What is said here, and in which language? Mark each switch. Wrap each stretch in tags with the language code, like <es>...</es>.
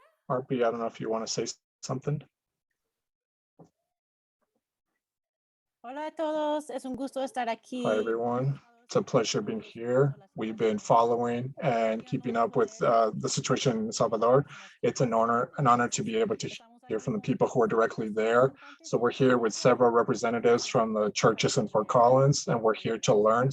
<en>RP, I don't know if you want to say something.</en> <es>Hola a todos, es un gusto estar aquí.</es> <en>Hi everyone, it's a pleasure being here. We've been following and keeping up with the situation in Salvador. It's an honor to be able to hear from the people who are directly there. So we're here with several representatives from the churches in Fort Collins, and we're here to learn.</en>